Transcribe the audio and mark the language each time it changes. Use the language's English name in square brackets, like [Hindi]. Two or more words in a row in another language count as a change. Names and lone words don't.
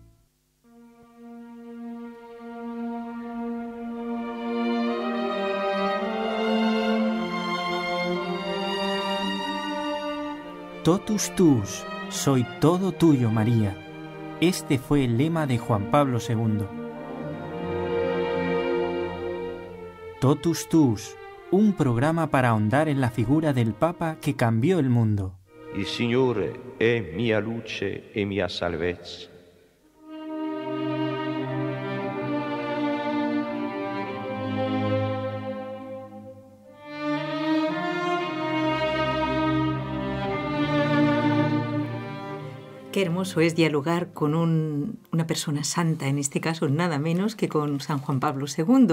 [Latin] Totus tuus, [Spanish] soy todo tuyo, María. Este fue el lema de Juan Pablo II. Totus tuus, un programa para ahondar en la figura del Papa que cambió el mundo. [Italian] Il Signore è mia luce e mia salvezza. [Spanish] Qué hermoso es dialogar con una persona santa, en este caso nada menos que con San Juan Pablo II.